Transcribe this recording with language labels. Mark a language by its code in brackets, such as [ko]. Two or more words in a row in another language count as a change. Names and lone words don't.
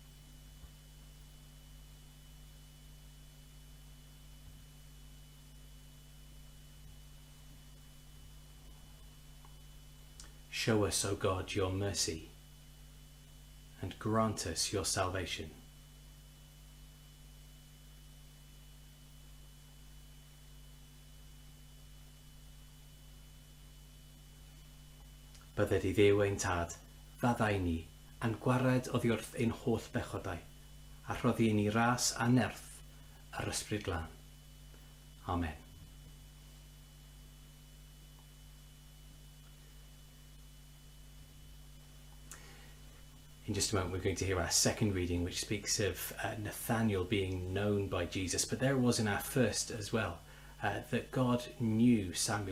[en] Show us, O God, your mercy, and grant us your salvation. [cy] Bydded I Dduw ein tad, faddau ni, a'n gwared oddi wrth ein holl bechodau, a rhoddi ni ras a nerth ar ysbryd glân. Amen. [en] In just a moment, we're going to hear our second reading, which speaks of Nathanael being known by Jesus. But there was in our first as well, that God knew Samuel.